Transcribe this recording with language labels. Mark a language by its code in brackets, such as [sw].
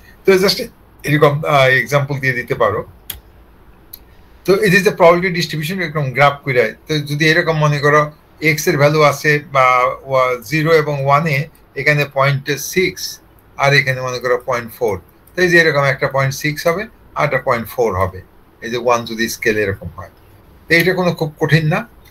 [bn] So just এরকম example দিয়ে দিতে পারো। [en] তো it is the probability distribution [bn] এরকম গ্রাফ করে। তো যদি এরকম মনে করো x এর ভ্যালু আছে বা 0 এবং 1 এ, এখানে 0.6 আর এখানে মনে করো 0.4, তো এই যে এরকম একটা 0.6 হবে আর একটা 0.4 হবে। এই যে 1 যদি স্কেল এরকম হয়, তো এটা কোনো খুব কঠিন না।